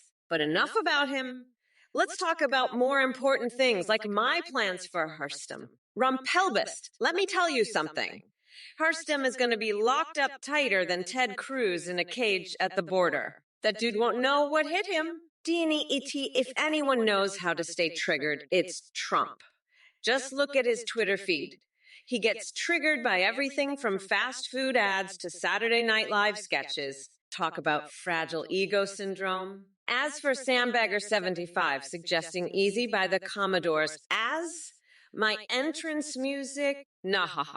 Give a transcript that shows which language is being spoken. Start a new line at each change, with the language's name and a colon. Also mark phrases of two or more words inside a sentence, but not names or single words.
English: But enough about him. Let's talk about more important things like my plans for Hurstum. Rumpelbist, let me tell you something. Hurstum is going to be locked up tighter than Ted Cruz in a cage at the border. That dude won't know what hit him. D&E-E-T, if anyone knows how to stay triggered, it's Trump. Just look at his Twitter feed. He gets triggered by everything from fast food ads to Saturday Night Live sketches. Talk about fragile ego syndrome. As for Sandbagger75 suggesting Easy by the Commodores as my entrance music, nah ha ha.